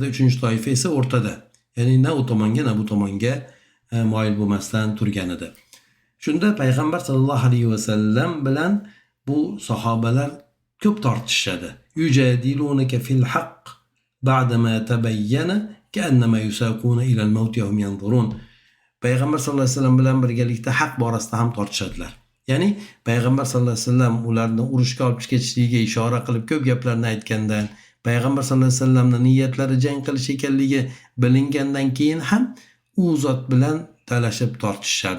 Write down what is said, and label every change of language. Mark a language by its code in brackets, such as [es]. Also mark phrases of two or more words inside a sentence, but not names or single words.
[uz] Uchinchi toifa esa o'rtada, ya'ni na u tomonga na bu tomonga moyil bo'lmasdan turgan edi. Shunda payg'ambar [ar] صلى الله عليه وسلم [uz] bilan bu sahobalar ko'p tortishadi. [ar] يجادلونك في الحق بعد ما تبين كأنما يساقون إلى الموت وهم ينظرون. [uz] Payg'ambar [ar] صلى الله عليه وسلم [uz] bilan birgalikda haq borasida ham tortishadilar. Ya'ni payg'ambar [ar] صلى الله عليه وسلم [uz] ularni urushga olib ketishligiga ishora qilib ko'p gaplarni aytgandan, payg'ambar [ar] صلى الله عليه وسلم [uz] niyatlari jang qilish ekanligi bilingandan keyin ham u zot bilan talashib tortishardi.